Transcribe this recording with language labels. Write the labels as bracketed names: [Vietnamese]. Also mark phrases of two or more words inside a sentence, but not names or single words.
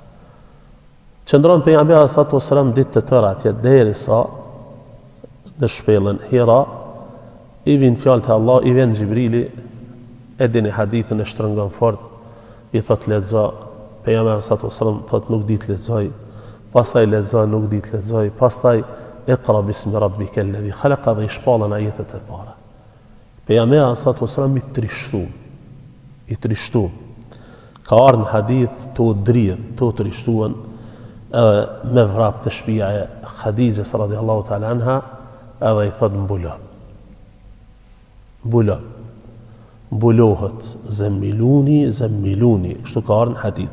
[Albanian] Qëndron pejgamberi [Arabic] صلى الله عليه وسلم [Albanian] ditë të tëra atje derisa në shpellën Hira i vin fjalë të Allah, i vjen Xhibrili, e dini hadithin e shtrëngon fort, i thot lexo, pejgamberi [Arabic] صلى الله عليه وسلم [Albanian] thot nuk di të lexoj, pastaj lexo, nuk di të lexoj, pastaj [Arabic] اقرأ باسم ربك الذي خلق [Albanian] dhe i shpallën ajetet e para. Pejgamberi [Arabic] صلى الله عليه وسلم [Albanian] i trishtu. Ka ardhur në hadith të dridh, të trishtuan edhe me vrap të shtëpia e Khadijës [Arabic] رضي الله تعالى عنها, [Albanian] edhe i thot mbulohet, zemmiluni, kështu ka ardhur në hadith.